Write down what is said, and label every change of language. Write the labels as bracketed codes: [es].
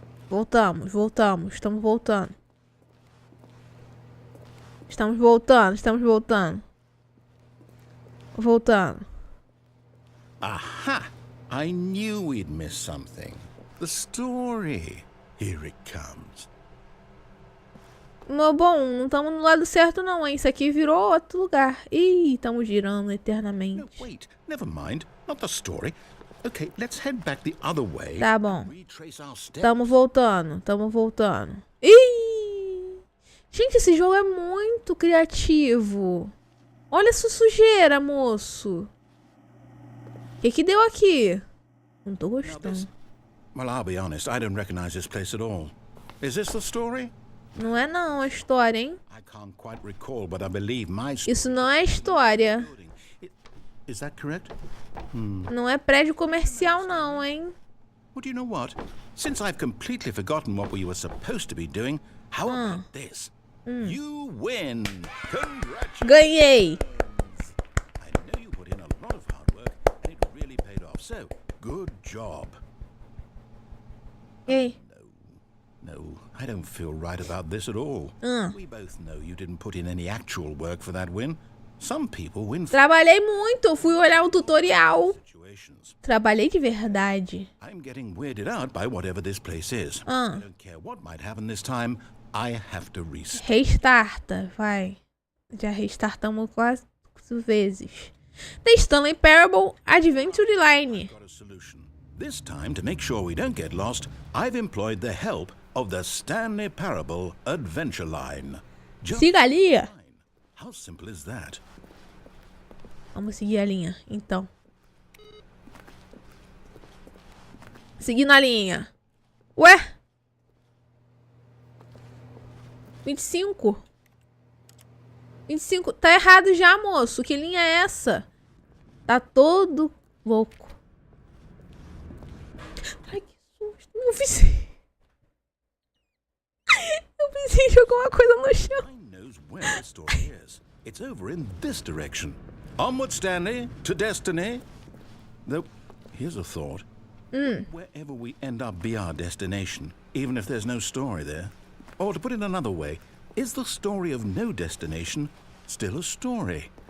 [pt] Voltamos, voltamos. Estamos voltando. Estamos voltando, estamos voltando. Voltando. Aha! [en] I knew we'd miss something. The story. Here it comes. [pt] Bom, não estamos no lado certo não, hein? Isso aqui virou outro lugar. Ih, estamos girando eternamente. [en] No, wait. Never mind. Not the story. Okay, let's head back the other way. [pt] Tá bom. [en] Retrace our steps. [pt] Estamos voltando, estamos voltando. Ih! Gente, esse jogo é muito criativo. Olha essa sujeira, moço. O que deu aqui? Não tô gostando. [en] Well, I'll be honest. I don't recognize this place at all. Is this the story? [pt] Não é não a história, hein? [en] I can't quite recall, but I believe my [pt] Isso não é história. [en] Is that correct? [pt] Não é prédio comercial não, hein? [en] Well, do you know what? Since I've completely forgotten what we were supposed to be doing, how about this? You win! Congratulations! [pt] Ganhei! [en] I know you put in a lot of hard work, and it really paid off. So, good job. [pt] Ei. [en] No, I don't feel right about this at all. We both know you didn't put in any actual work for that win. Some people win for [pt] Trabalhei muito, fui olhar o tutorial. [en] situations. [pt] Trabalhei de verdade. [en] I'm getting weirded out by whatever this place is. I don't care what might happen this time. I have to restart. [pt] Restarta, vai. Já restartamos quase vezes. Testando Parable Adventure Line. [en] Got a solution. This time, to make sure we don't get lost, I've employed the help of the Stanley Parable Adventure Line. Just [pt] Siga a linha. [en] fine. How simple is that? [pt] Vamos seguir a linha, então. Seguindo a linha. Ué? 25? 25. Tá errado já, moço. Que linha é essa? Tá todo louco. Ai, que susto. Eu pensei... Eu pensei em jogar uma coisa no chão. [en] I knows where the story is. It's over in this direction. Onward, Stanley, to destiny. Though, here's a thought. Wherever we end up be our destination, even if there's no story there. Or to put it another way, is the story of no destination still a story?